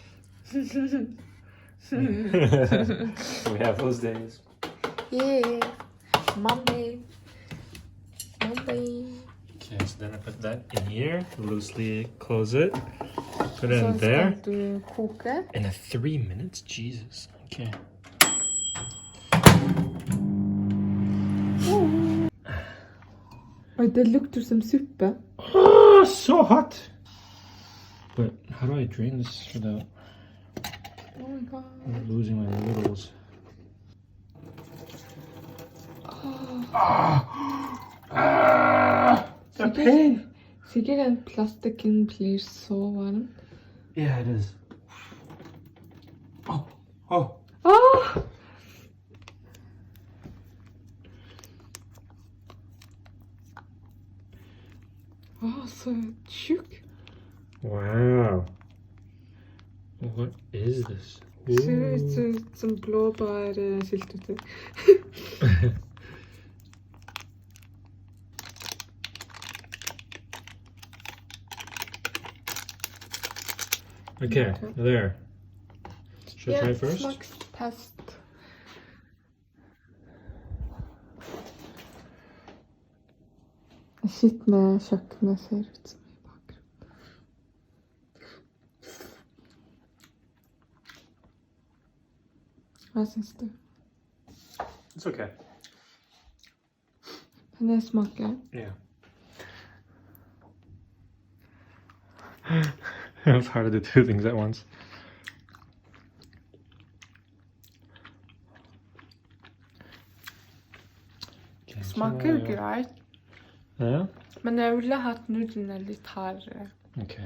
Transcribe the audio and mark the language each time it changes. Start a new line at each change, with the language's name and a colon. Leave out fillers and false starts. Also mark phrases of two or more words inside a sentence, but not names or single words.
English: We have those days. Yeah. Monday. Okay, so then I put that in here, loosely close it, put it in there. To cook it. In 3 minutes? Jesus. Okay.
Norwegian: Oh, det lukter som suppe.
English: Oh, so hot! But how do I drain this without losing my noodles? The pain!
Norwegian: Sikkert en plastikken blir så varm.
English: Yeah, it is. Oh.
Norwegian: Ah! Så tjukk.
English: Wow. What is this?
Norwegian: Ser ut som blåbærsyltetøy.
English: Okay, there. Should I try first?
Norwegian: Smakstest. Skitne kjøkkenet ser ut som i bakgrunnen. Hva synes du?
English: It's okay.
Norwegian: Kan jeg smake?
English: Yeah. It's hard to do two things at once. Okay,
Norwegian: Smaker greit.
English: Yeah?
Norwegian: Men jeg ville hatt nudlene litt hardere.
English: Okay.